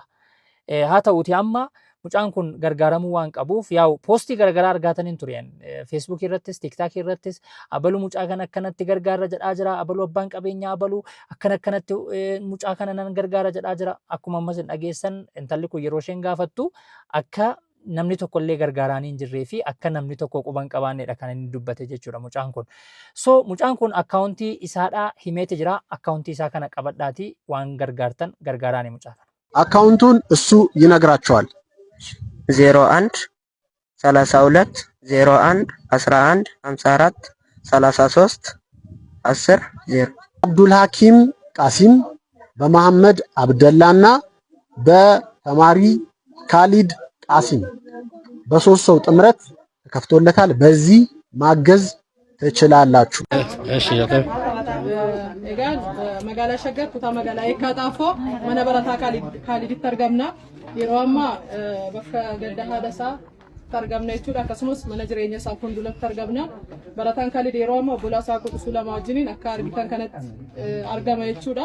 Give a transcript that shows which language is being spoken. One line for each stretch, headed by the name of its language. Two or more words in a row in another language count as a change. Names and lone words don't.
Oromo: Haa ta'uuti amma mucaan kun gargaaramuu waan qabuuf yaa'u poostii garagaraa argataniin tureen feesbuukii irrattis tiiktaakii irrattis abaluu mucaa kana akkanatti gargaara jedhaa jira abaluu abbaan qabeenyaa abaluu akkanatti mucaa kana nan gargaara jedhaa jira akkuma ammas dhageessan intalli kun yeroo isheen gaafattu akka namni tokko illee gargaaraanii hin jirree fi akka namni tokko quban qabaanneedha kan inni dubbate jechuudha mucaan kun. So mucaan kun akkaawuntii isaadhaa himeeti jira akkaawuntii isaa kana qabadhaatii waan gargaartan gargaaraanii mucaa kana.
Amharic: አካውንቱን እሱ ይነግራቸዋል። 01 32 01 11 54 33 10 0 አብዱል ሐኪም ቃሲም በመሐመድ አብደላና በተማሪ ካሊድ ቃሲም በሶስት ሰው ጥምረት ተከፍቶለታል። በዚህ ማገዝ ትችላላችሁ። እሺ
Oromo: egaan magaalaa Shaggar kutaa magaalaa Eekkaa Xaafoo mana barataa Kaaliditti argamna. Yeroo ammaa bakka gadda haadha isaa argamna jechuudha. Akkasumas mana jireenya isaa fuulduratti argamna. Barataan Kaalid yeroo ammaa obbolaa isaa Qudusuu lama wajjiniin akka argitan kanatti argama jechuudha.